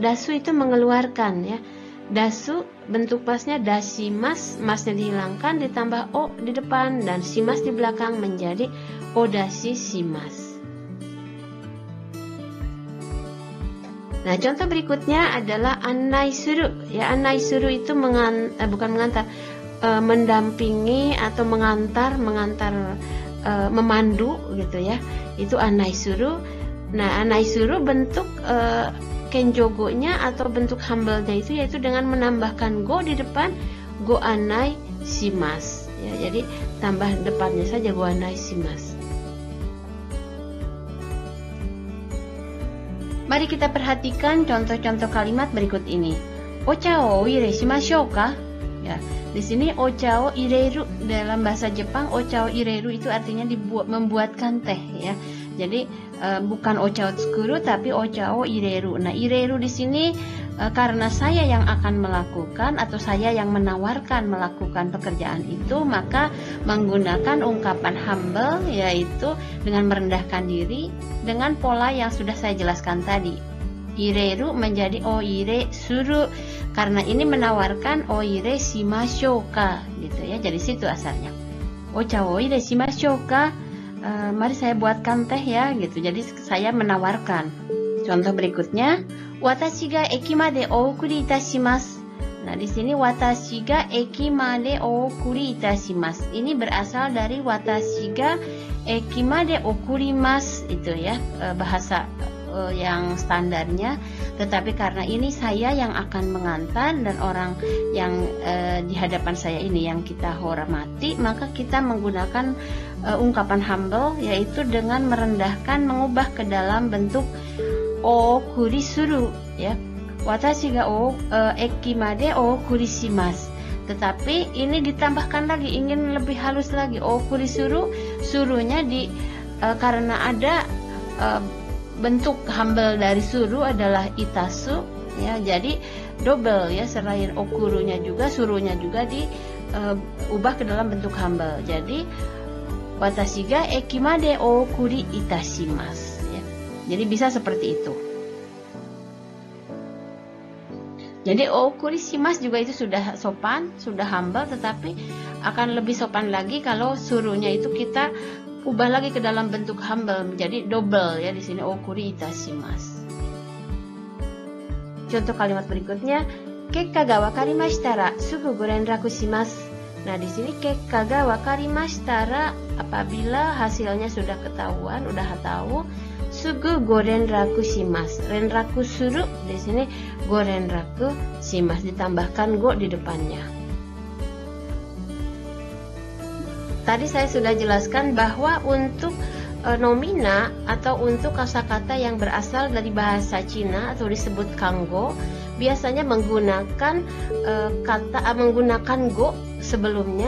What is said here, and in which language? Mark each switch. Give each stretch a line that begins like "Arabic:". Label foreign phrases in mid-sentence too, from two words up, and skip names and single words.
Indonesian: Dasu itu mengeluarkan ya. Dasu bentuk masnya dashimas, masnya dihilangkan, ditambah o di depan dan shimas di belakang menjadi
Japanese: お出しします.
Indonesian: Nah, contoh berikutnya adalah
Japanese: 案内する.
Indonesian: Ya,
Japanese: 案内する
Indonesian: itu bukan mengantar, mendampingi atau mengantar, memandu gitu ya. Itu
Japanese: 案内する.
Indonesian: Nah,
Japanese: 案内する
Indonesian: bentuk kenjogonya atau bentuk humble-nya itu yaitu dengan menambahkan go di depan,
Japanese: ご案内します.
Indonesian: Ya, jadi tambah depannya saja
Japanese: ご案内します.
Indonesian: Mari kita perhatikan contoh-contoh kalimat berikut ini.
Japanese: お茶をいれしましょうか?
Indonesian: Ya, di sini
Japanese: お茶を入れる
Indonesian: dalam bahasa Jepang,
Japanese: お茶を入れる
Indonesian: itu artinya membuatkan teh ya. Jadi bukan
Japanese: お茶を作る
Indonesian: tapi
Japanese: お茶を入れる.
Indonesian: Nah, ireru di sini karena saya yang akan melakukan atau saya yang menawarkan melakukan pekerjaan itu, maka menggunakan ungkapan humble, yaitu dengan merendahkan diri dengan pola yang sudah saya jelaskan tadi. Ireru menjadi
Japanese: お入れする,
Indonesian: karena ini menawarkan
Japanese: お入れしましょうか
Indonesian: gitu ya. Jadi situ asalnya.
Japanese: お茶お入れしましょうか,
Indonesian: mari saya buatkan teh ya gitu. Jadi saya menawarkan. Contoh berikutnya,
Japanese: 私が駅までお送りいたします.
Indonesian: Nah, di sini
Japanese: 私が駅までお送りいたします.
Indonesian: Ini berasal dari
Japanese: 私が駅まで送ります
Indonesian: itu ya, bahasa yang standarnya. Tetapi karena ini saya yang akan mengantar dan orang yang di hadapan saya ini yang kita hormati, maka kita menggunakan ungkapan humble, yaitu dengan merendahkan, mengubah ke dalam bentuk
Japanese: 送りする
Indonesian: ya.
Japanese: 私が駅まで送りします.
Indonesian: Tetapi ini ditambahkan lagi, ingin lebih halus lagi,
Japanese: 送りする,
Indonesian: surunya karena ada bentuk humble dari suru adalah itasu ya. Jadi double ya, selain okurunya juga, surunya juga diubah ke dalam bentuk humble.
Japanese: Jadi 私が駅まで送りいたします.
Indonesian: Jadi bisa seperti itu. Jadi
Japanese: 送りします
Indonesian: juga itu sudah sopan, sudah humble, tetapi akan lebih sopan lagi kalau suruhnya itu kita ubah lagi ke dalam bentuk humble menjadi double ya. Di sini
Japanese: 送りいたします.
Indonesian: Contoh kalimat berikutnya,
Japanese: 結果が分かりましたらすぐご連絡します.
Indonesian: Nah, di sini
Japanese: 結果が分かりましたら,
Indonesian: apabila hasilnya sudah ketahuan, udah tahu,
Japanese: すぐご連絡します. 連絡する,
Indonesian: di sini
Japanese: ご連絡します,
Indonesian: ditambahkan go di depannya. Tadi saya sudah jelaskan bahwa untuk nomina atau untuk kosakata yang berasal dari bahasa Cina atau disebut kango, biasanya menggunakan menggunakan go sebelumnya.